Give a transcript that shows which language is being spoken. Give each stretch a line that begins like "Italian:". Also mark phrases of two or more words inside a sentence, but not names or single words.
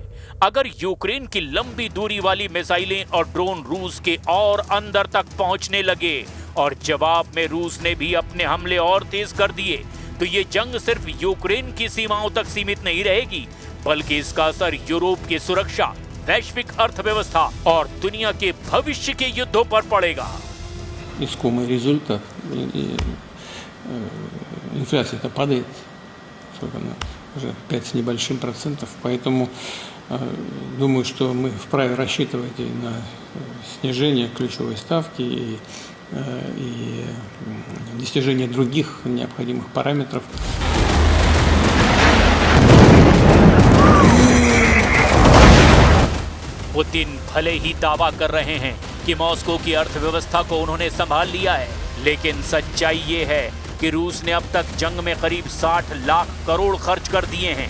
Hindi: अगर यूक्रेन की लंबी दूरी वाली मिसाइलें और ड्रोन रूस के और अंदर तक पहुंचने लगे और जवाब में रूस ने भी अपने हमले और तेज कर दिए, तो ये जंग सिर्फ यूक्रेन की सीमाओं तक सीमित नहीं रहेगी, बल्कि इसका असर यूरोप की सुरक्षा, वैश्विक अर्थव्यवस्था और दुनिया के भविष्य के युद्धों पर पड़ेगा।
Russian: Искомый результат. Инфляция-то падает, сколько она уже 5 с небольшим процентов, поэтому думаю, что мы вправе рассчитывать и на снижение ключевой ставки и достижение других необходимых параметров.
Hindi: पुतिन भले ही दावा कर रहे हैं कि मॉस्को की अर्थव्यवस्था को उन्होंने संभाल लिया है, लेकिन सच्चाई ये है कि रूस ने अब तक जंग में करीब 60 लाख करोड़ खर्च कर दिए हैं।